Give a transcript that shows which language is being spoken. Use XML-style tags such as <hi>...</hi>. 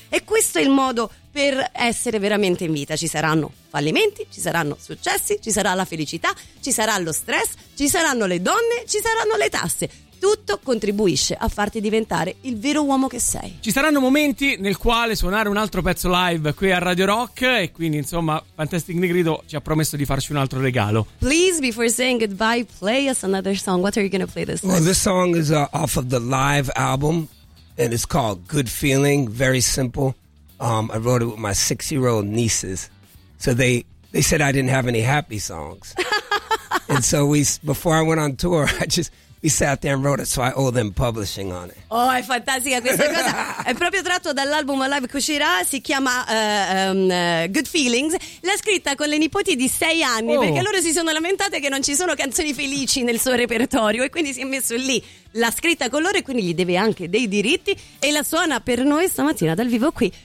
<it>E questo è il modo per essere veramente in vita. Ci saranno fallimenti, ci saranno successi, ci sarà la felicità, ci sarà lo stress, ci saranno le donne, ci saranno le tasse. Tutto contribuisce a farti diventare il vero uomo che sei. Ci saranno momenti nel quale suonare un altro pezzo live qui a Radio Rock, e quindi insomma Fantastic Negrito ci ha promesso di farci un altro regalo.</it> <en>Please, before saying goodbye, play us another song. What are you going to play this time? Well, this song is off of the live album and it's called Good Feeling. Very simple. I wrote it with my 6-year-old nieces. So they said I didn't have any happy songs. And so before I went on tour, we sat there and wrote it, so I owe them publishing on it.</en> <it>Oh, è fantastica questa cosa. È proprio tratto dall'album live che uscirà, si chiama Good Feelings. L'ha scritta con le nipoti di 6 anni, oh, perché loro si sono lamentate che non ci sono canzoni felici nel suo repertorio, e quindi si è messo lì. L'ha scritta con loro e quindi gli deve anche dei diritti, e la suona per noi stamattina dal vivo qui.</it>